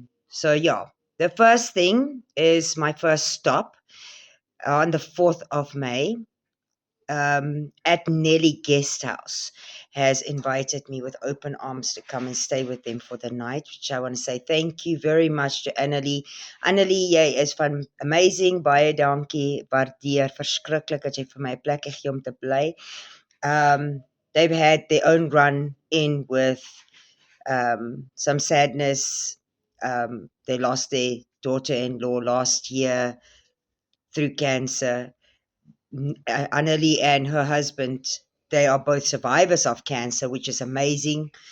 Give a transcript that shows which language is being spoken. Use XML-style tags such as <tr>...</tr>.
<en>So the first thing is my first stop on the 4th of May at Nelly Guest House has invited me with open arms to come and stay with them for the night, which I want to say thank you very much to Annelie.</en> <af>Annelie, jy is van amazing, baie dankie, waardeer, verskriklik dat jy vir my 'n plekkie gee om te bly.</af> <en>They've had their own run in with some sadness. They lost their daughter-in-law last year through cancer. Annelie and her husband, they are both survivors of cancer, which is amazing.</en>